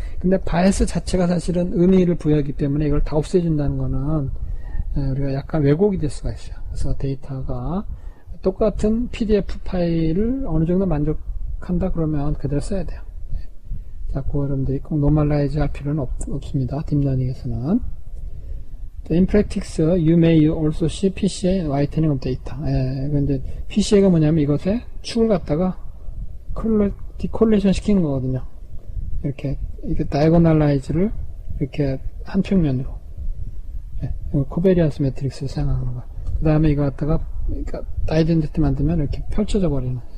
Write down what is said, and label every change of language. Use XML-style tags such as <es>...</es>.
<ko>근데 바이어스 자체가 사실은 의미를 부여하기 때문에 이걸 다 없애준다는 거는 우리가 약간 왜곡이 될 수가 있어요. 그래서 데이터가 똑같은 PDF 파일을 어느 정도 만족한다 그러면 그대로 써야 돼요. 자, 그 여러분들이 꼭 노멀라이즈 할 필요는 없습니다. 딥러닝에서는.</ko> <en>In practice, you may also see PCA whitening of data.</en> <ko>근데 PCA가 뭐냐면 이것에 축을 갖다가 디콜레이션 시키는 거거든요. 이렇게 다이고널라이즈를 이렇게 한 평면으로. 코베리아스 매트릭스를 사용하는 거야. 그 다음에 이거 갖다가 아이덴티티 만들면 이렇게 펼쳐져 버리는.</ko>